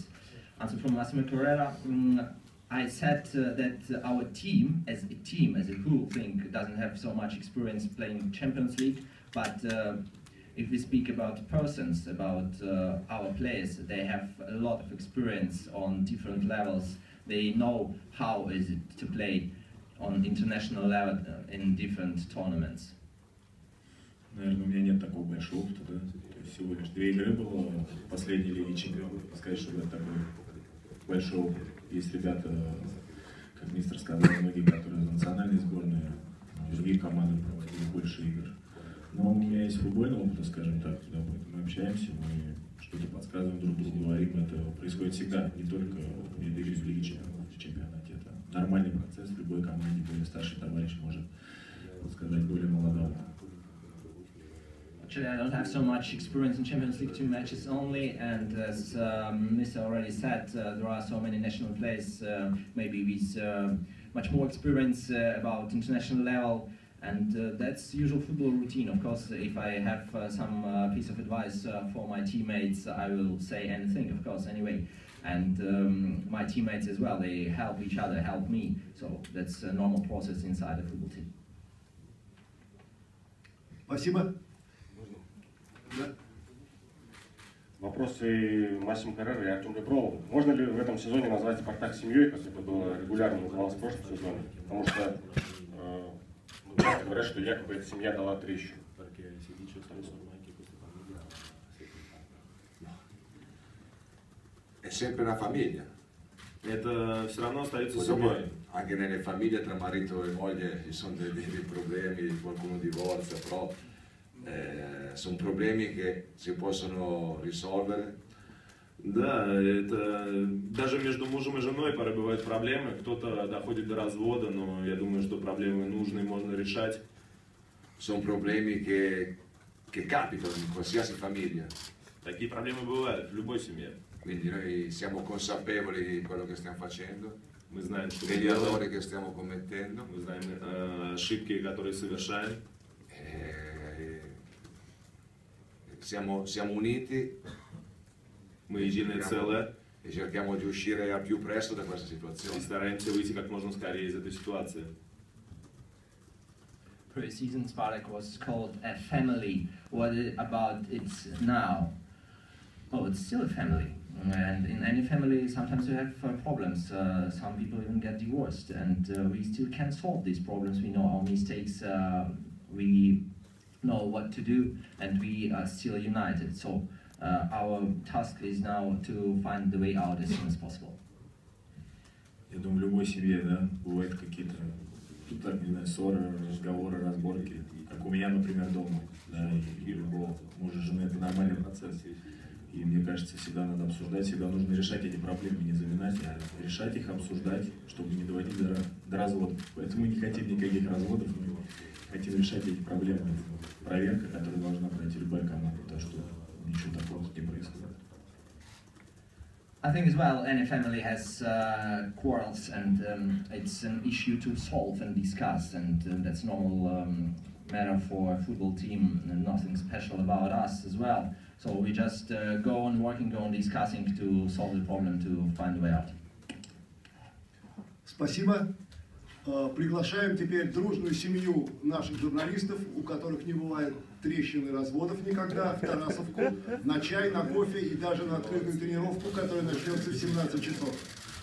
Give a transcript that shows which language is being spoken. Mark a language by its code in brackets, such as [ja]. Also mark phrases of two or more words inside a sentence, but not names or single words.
[en] Answer from Massimo Carrera. I said that our team, as a whole thing, doesn't have so much experience playing Champions League, but if we speak about persons, about our players, they have a lot of experience on different levels. They know how is it to play on international level in different tournaments. [ru] Наверное, у меня нет такого большого опыта, да? То есть всего лишь 2 игры было в последней Лиге Чемпионов. Сказать, что это такой большой опыт. Есть ребята, как мистер сказал, многие, которые за национальные сборные, другие команды проводили больше игр. Но у меня есть футбольный опыт, скажем так, да, мы общаемся, мы что-то подсказываем друг другу, говорим, это происходит всегда, не только перед игрой в Лиге Чемпионов, в чемпионате. Это нормальный процесс, в любой команде более старший товарищ может подсказать более молодому. [en] Actually, I don't have so much experience in Champions League 2 matches only, and as Mr. already said, there are so many national players, maybe with much more experience about international level, and that's usual football routine. Of course, if I have some piece of advice for my teammates, I will say anything, of course, anyway. And my teammates as well, they help each other, help me, so that's a normal process inside a football team. [ru] Спасибо. Да. Вопросы Массимо Каррера и Артему Реброву. Можно ли в этом сезоне назвать Спартак семьей, как это было регулярно называлось в прошлом сезоне? Потому что часто говорят, что якобы эта семья дала трещину. [it] È sempre una famiglia. [ru] Это все равно остается семьей. [it] Anche nelle famiglie tra marito e moglie ci sono dei problemi, qualcuno divorzia, però sono problemi che si possono risolvere. [ru] Да, это даже между мужем и женой порой бывают проблемы. Кто-то доходит до развода, но я думаю, что проблемы нужны, можно решать. [it] Sono problemi che capitano in qualsiasi famiglia. [ru] Такие проблемы бывают в любой семье. [it] Quindi noi siamo consapevoli di quello che stiamo facendo, [ru] мы знаем, что [it] degli errori che stiamo commettendo. [ru] Мы знаем ошибки, которые совершаем. [it] Siamo uniti, [ru] мы единое целое, [it] e cerchiamo di uscire al più presto da questa situazione. [ru] И стараемся выйти как можно скорее из этой ситуации. [en] Pre-season Spartak was called a family. What about it now? Oh, it's still a family. And in any family, sometimes you have problems. Some people even get divorced, and we still can solve these problems. We know our mistakes. We know what to do, and we are still united. So our task is now to find the way out as soon as possible. [ru] Я думаю, в любой семье, да, бывают какие-то, так, не знаю, ссоры, разговоры, разборки, как у меня, например, дома, да, и любого мужа, жены, это нормальный процесс. И мне кажется, всегда надо обсуждать, всегда нужно решать эти проблемы, не заминать, а решать их, обсуждать, чтобы не доводить до разводов. Поэтому мы не хотим никаких разводов, мы хотим решать эти проблемы. Проверка, которая должна пройти любая команда, так что ничего такого не происходит. [en] I think as well, any family has quarrels, and it's an issue to solve and discuss, and that's normal matter for a football team, and nothing special about us as well. So we just go on working, go on discussing to solve the problem, to find a way out. [ru] Спасибо. Приглашаем теперь дружную семью наших журналистов, у которых не бывает трещин и разводов никогда, в Тарасовку, на чай, на кофе и даже на открытую тренировку, которая начнется в 17 часов.